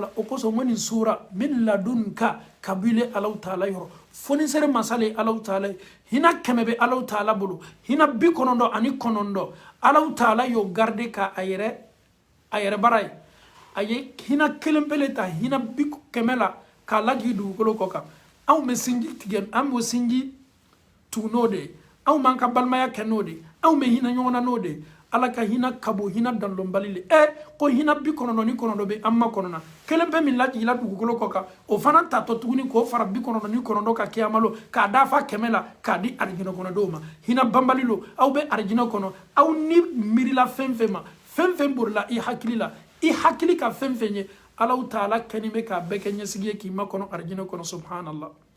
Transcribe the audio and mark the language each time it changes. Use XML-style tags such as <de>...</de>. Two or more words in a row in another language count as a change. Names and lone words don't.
<bm>la o kosɔn n ko nin sura min ladunka ka bɔ Alahu Taala yɔrɔ fonisɛre masa le Alahu Taala ye hinɛ 100 bɛ Alahu Taala bolo hinɛ 99 Alahu Taala y'o garder ka a yɛrɛ bara ye a ye hinɛ 1 pele ta hinɛ 100 la k'a lajigin dugukolo kɔ kan anw bɛ sinji tigɛ an b'o sinji tugu n'o de ye anw b'an ka balimaya kɛ n'o de ye aw me hina ɲɔgɔnna n'o de ala ka hina kabo hina danlɔnbali le ko hina 99 be an ma kɔnɔna kelen pe min lajigila dugukolo kɔ kan o fana tatɔ tuguni k'o fara 99 ka kiyama lo k'a dafa 100 la k'a di arijinɛ kɔnɔdenw ma hina banbali lo aw be arijinɛ kɔnɔ aw ni miirila fɛn fɛn ma fɛn fɛn borila i hakili la i hakili ka fɛn fɛn ye alaw taala kɛni bɛ k'a bɛɛ kɛ ɲɛsigi ye k'i ma kɔnɔ arijinɛ kɔnɔ subhanallah</bm>